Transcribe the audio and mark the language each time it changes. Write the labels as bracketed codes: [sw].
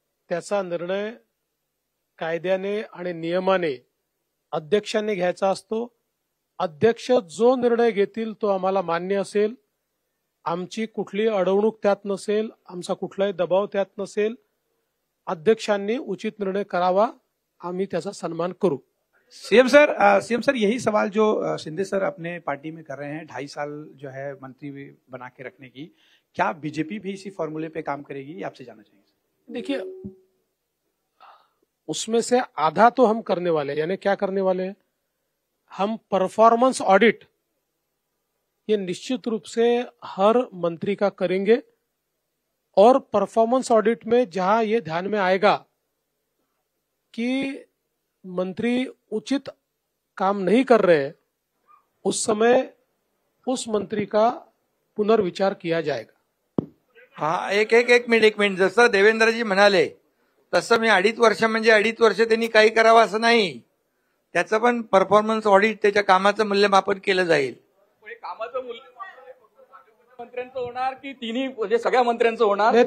[mr] त्याचा निर्णय कायद्याने आणि नियमाने अध्यक्षांनी घ्यायचा असतो. अध्यक्ष जो निर्णय घेतील तो आम्हाला मान्य असेल. आमची कुठली अडवणूक त्यात नसेल, आमचा कुठलाही दबाव त्यात नसेल. अध्यक्षांनी उचित निर्णय करावा, आम्ही त्याचा सन्मान करू. [hi] सीएम सर यही सवाल जो शिंदे सर अपने पार्टी में कर रहे हैं, 2.5 साल जो है मंत्री बना के रखने की, क्या बीजेपी भी इसी फॉर्मूले पे काम करेगी, ये आपसे जानना चाहिए? देखिए, उसमें से आधा तो हम करने वाले हैं. यानी क्या करने वाले हैं? हम परफॉर्मेंस ऑडिट ये निश्चित रूप से हर मंत्री का करेंगे और परफॉर्मेंस ऑडिट में जहां ये ध्यान में आएगा कि मंत्री उचित काम नहीं कर रहे, उस समय उस मंत्री का पुनर्विचार किया जाएगा। [mr] हा एक मिनिट जसं देवेंद्रजी म्हणाले तसं मी 2.5 वर्ष म्हणजे 2.5 वर्ष त्यांनी काही करावं असं नाही, त्याचं पण परफॉर्मन्स ऑडिट त्याच्या कामाचं मूल्यमापन केलं जाईल। कामाचं मूल्यमापन मंत्र्यांचं होणार की तिन्ही म्हणजे सगळ्या मंत्र्यांचं होणार?